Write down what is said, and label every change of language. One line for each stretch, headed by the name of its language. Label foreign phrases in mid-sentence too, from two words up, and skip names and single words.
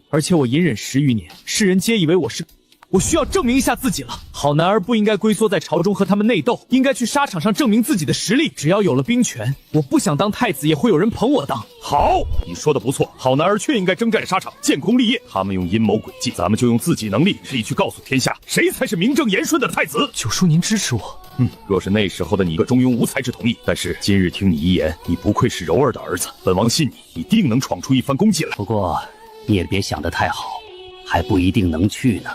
Chinese: 而且我隱忍10餘年，世人皆以為我需要證明一下自己了。好男兒不應該龜縮在朝中和他們內鬥，應該去沙場上證明自己的實力。只要有了兵權，我不想當太子，也會有人捧我當。好，你說的不錯，好男兒確應該征戰沙場，建功立業。他們用陰謀詭計，咱們就用自己能力去告訴天下，誰才是名正言順的太子。九叔，您支持我。若是那時候的你個中庸無才之同意，但是今日聽你一言，你不愧是柔兒的兒子，本王信你，你定能闖出一番功績來。不過你也別想得太好，還不一定能去呢。